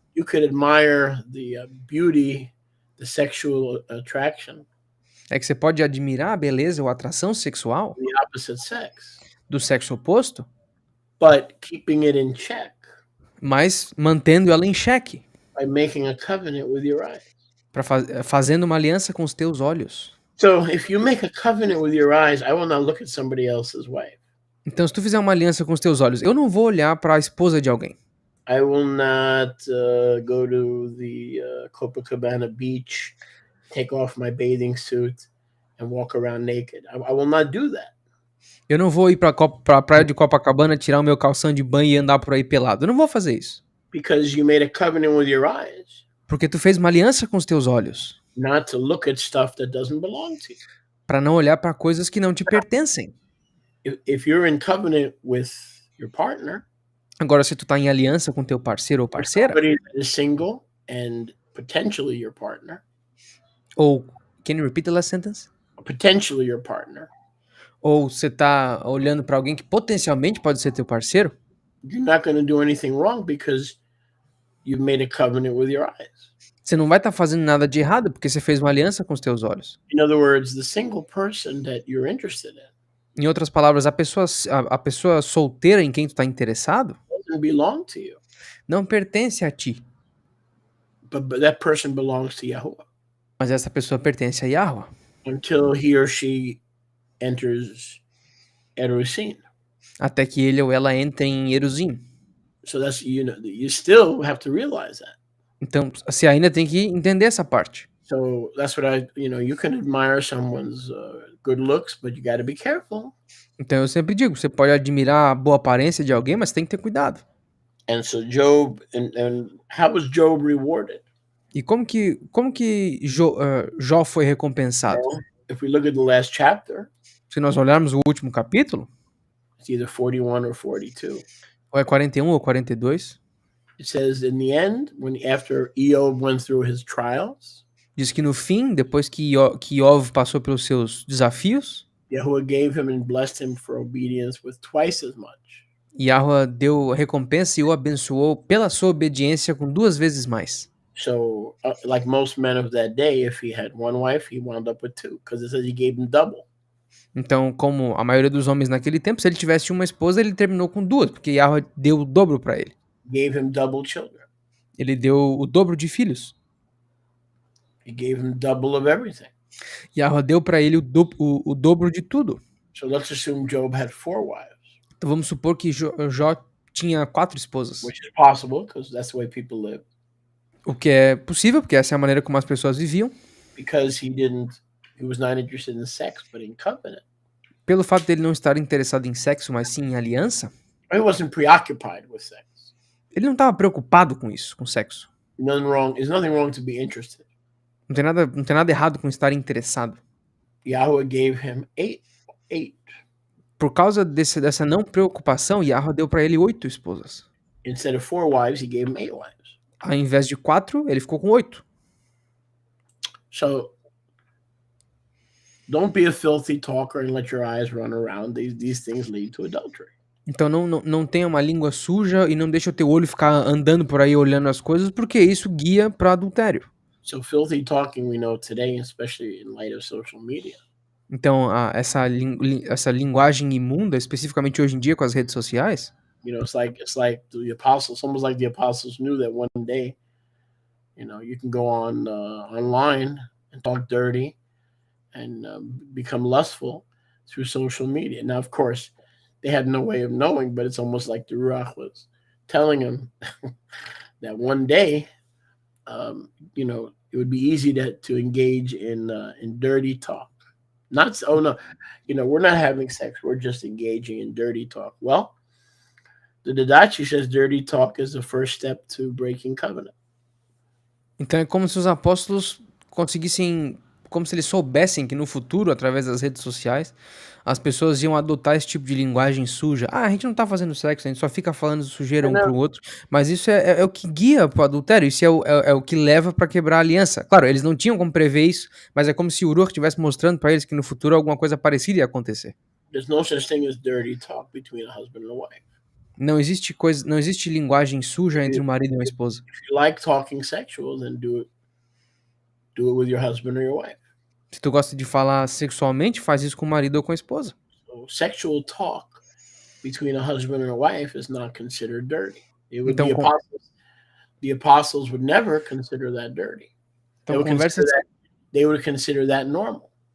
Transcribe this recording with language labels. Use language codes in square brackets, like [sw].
[en] you could admire the beauty, the sexual attraction, [pt] é que você pode admirar a beleza ou a atração sexual [en] the opposite sex, [pt] do sexo oposto, [en] but keeping it in check [pt] mas mantendo ela em xeque, [en] by making a covenant with your eyes. [pt] fazendo uma aliança com os teus olhos. [en] So if you make a covenant with your eyes, I will not look at somebody else's wife. [pt] Então, se tu fizer uma aliança com os teus olhos, eu não vou olhar para a esposa de alguém. [en] I will not go to the Copacabana beach, take off my bathing suit, and walk around naked. I will not do that. [pt] Eu não vou ir para a praia de Copacabana, tirar o meu calção de banho e andar por aí pelado. Eu não vou fazer isso. [en] Because you made a covenant with your eyes, [pt] Porque tu fez uma aliança com os teus olhos, [en] not to look at stuff that doesn't belong to you. [pt] para não olhar para coisas que não te pertencem. [en] If you're in covenant with your partner, [pt] Agora, se tu tá em aliança com teu parceiro ou parceira, [en] somebody that is single, and potentially your partner, Ou, can you repeat the last sentence? potentially your partner, [pt] Ou você tá olhando pra alguém que potencialmente pode ser teu parceiro, [en] you're not going to do anything wrong because you've made a covenant with your eyes. [pt] você não vai estar fazendo nada de errado porque você fez uma aliança com os teus olhos. [en] In other words, the single person that you're interested in [pt] Em outras palavras, a pessoa solteira em quem tu tá interessado [en] doesn't belong to you, [pt] não pertence a ti, [en] but that person belongs to Yahuwah [pt] mas essa pessoa pertence a Yahweh, [en] until he or she enters Erusin. [pt] até que ele ou ela entre em Eruzim. [en] So that's, you still have to realize that. [pt] Então, você ainda tem que entender essa parte. [en] So that's what you can admire someone's good looks, but you got to be careful. [pt] Então eu sempre digo, você pode admirar a boa aparência de alguém, mas tem que ter cuidado. [en] And so Job, and how was Job rewarded? [pt] E como que Jó foi recompensado? [en] Well, if we look at the last chapter, [pt] Se nós olharmos o último capítulo, [en] it's either 41 or 42. [pt] ou é 41 ou 42, [en] It says in the end, after Eob went through his trials, [pt] diz que no fim, depois que Iov passou pelos seus desafios, [en] Yahuwah gave him and blessed him for obedience with twice as much. [pt] Yahweh deu recompensa e o abençoou pela sua obediência com 2 vezes mais. [en] So, like most men of that day, if he had one wife, he wound up with two, because it says he gave him double. [pt] Então, como a maioria dos homens naquele tempo, se ele tivesse uma esposa, ele terminou com 2, porque Yahweh deu o dobro para ele. [en] Gave him double children. [pt] Ele deu o dobro de filhos. [en] He gave him double of everything. [pt] Yahweh deu para ele o dobro de tudo. [en] So let's assume Job had 4 wives, [pt] Então vamos supor que Jó tinha 4 esposas. [en] which is possible because that's the way people live. [pt] O que é possível, porque essa é a maneira como as pessoas viviam. [en] Because he was not interested in sex, but in covenant. [pt] Pelo fato dele não estar interessado em sexo, mas sim em aliança, [en] He wasn't preoccupied with sex. [pt] ele não estava preocupado com isso, com sexo. [en] There's nothing wrong to be interested. [pt] Não tem nada errado com estar interessado. [en] Yahweh gave him eight. [pt] Por causa dessa não preocupação, Yahweh deu para ele 8 esposas. [en] Instead of 4 wives, he gave him 8 wives. [pt] Ao invés de 4, ele ficou com 8. [en] So don't be a filthy talker and let your eyes run around. These things lead to adultery. [pt] Então não tenha uma língua suja e não deixe o teu olho ficar andando por aí olhando as coisas, porque isso guia para adultério. [en] So filthy talking, we know today, especially in light of social media. [pt] Então essa linguagem imunda, especificamente hoje em dia com as redes sociais, [en] It's like the apostles. Almost like the apostles knew that one day, you can go on online and talk dirty and become lustful through social media. Now, of course, they had no way of knowing, but it's almost like the Ruach was telling them that one day, it would be easy to engage in dirty talk. We're not having sex. We're just engaging in dirty talk. Well, the Didache says dirty talk is the first step to breaking covenant. [pt] Então é como se os apóstolos conseguissem, como se eles soubessem que no futuro, através das redes sociais, as pessoas iam adotar esse tipo de linguagem suja. A gente não tá fazendo sexo, a gente só fica falando sujeira um pro outro. Mas isso é o que guia pro adultério, isso é o que leva pra quebrar a aliança. Claro, eles não tinham como prever isso, mas é como se o Uruk estivesse mostrando pra eles que no futuro alguma coisa parecida ia acontecer. [en] There's no such thing as dirty talk between a husband and a wife. [pt] Não existe linguagem suja entre um marido e uma esposa. [en] If you like talking sexual, then do it with your husband or your wife. [pt] Se tu gosta de falar sexualmente, faz isso com o marido ou com a esposa. [en] So sexual talk between a husband and a wife is not considered dirty. [pt] Então, [en] the apostles would never consider that dirty. [pt] Então, [en] they would consider that normal.